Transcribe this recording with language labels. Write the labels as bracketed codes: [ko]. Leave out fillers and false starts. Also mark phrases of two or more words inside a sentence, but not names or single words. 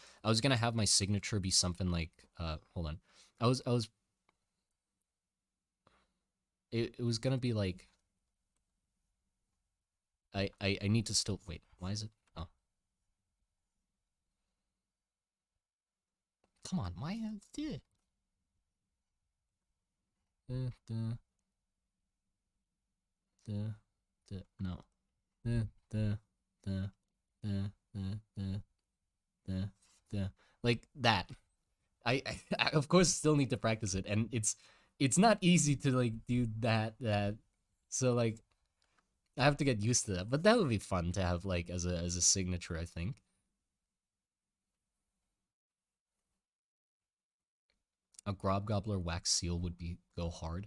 [en] I was gonna have my signature be something like hold on, I was it was gonna be like I need to still wait. Why is it? Oh, come on, why? Uh, duh, duh, no. Uh, duh, duh, duh, duh, duh, duh, duh. Like that. I of course still need to practice it, and it's not easy to like do that. So like I have to get used to that. But that would be fun to have like as a signature. I think a Grob Gobbler wax seal would be go hard.